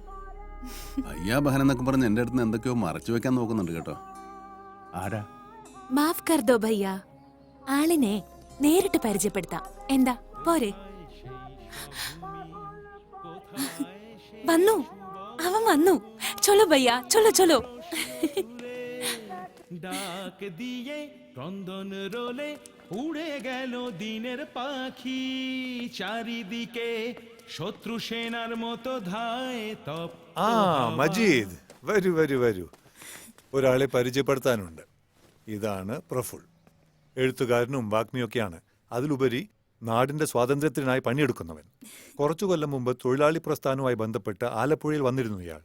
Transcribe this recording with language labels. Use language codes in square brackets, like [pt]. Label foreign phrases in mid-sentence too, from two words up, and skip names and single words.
[ml] അയ്യാ ബഹൻ എന്നൊക്കെ പറഞ്ഞ് എന്റെ അടുത്ത് എന്തൊക്കെയോ മറച്ചു വെക്കാൻ നോക്കുന്നുണ്ട് കേട്ടോ. ആരാ? [hi] माफ़ कर दो भैया, [ml] ആളിനെ നേരിട്ട് പരിചയപ്പെടുത്താം. എന്താ പോരെ? വന്നു, അവൻ വന്നു. [hi] चलो भैया, चलो चलो. [bn] ডাক দিয়ে ক্রন্দন রোলে উড়ে গেল দিনের পাখি, চারিদিকে শত্রু সেনার মতো ধায় তপ. [ml] ആ മജീദ്, വരൂ വരൂ വരൂ. ഒരാളെ പരിചയപ്പെടുത്താനുണ്ട്. ഇതാണ് പ്രഫുൽ. എഴുത്തുകാരനും വാഗ്മിയൊക്കെയാണ്. അതിലുപരി നാടിന്റെ സ്വാതന്ത്ര്യത്തിനായി പണിയെടുക്കുന്നവൻ. കുറച്ചു കൊല്ലം മുമ്പ് തൊഴിലാളി പ്രസ്ഥാനവുമായി ബന്ധപ്പെട്ട് ആലപ്പുഴയിൽ വന്നിരുന്നു ഇയാൾ.